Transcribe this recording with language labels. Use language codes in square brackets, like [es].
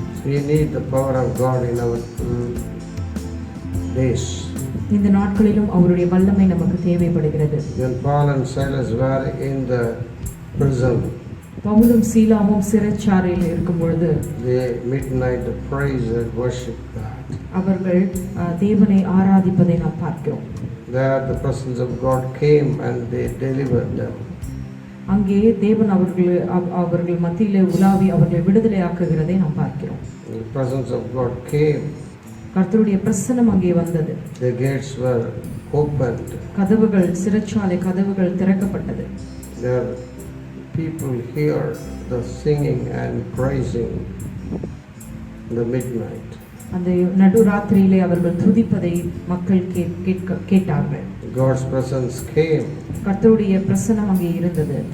[en] We need the power of God in our days. [ta] இந்த நாட்களிலும் அவருடைய வல்லமை நமக்கு தேவைப்படுகிறது. [en] When Paul and Silas were in the prison, [ta] பவுலும் சீலாவும் சிறைச்சாலையில் இருக்கும் பொழுது [en] they midnight praise and worship God. [ta] அவர்கள் தேவனை ஆராதிப்பதை நாம் பார்க்கிறோம். [en] There the presence of God came and they delivered them. [ta] அங்கே தேவன் அவர்கள் மத்தியிலே உலாவி அவர்களை விடுதலை ஆக்குகிறதை நாம் பார்க்கிறோம். [en] The presence of God came. [ta] கர்த்தருடைய பிரசன்னம் அங்கே வந்தது. [en] The gates were opened. [ta] கதவுகள், சிறைச்சாலை கதவுகள் திறக்கப்பட்டது. [en] There people hear the singing and praising in the midnight. [ta] அந்த நடுராத்திரியிலே அவர்கள் துதிப்பதை மக்கள் கேட்டார்கள். [en] God's presence came. [ta] கர்த்தருடைய பிரசன்னம் அங்கே இருந்தது.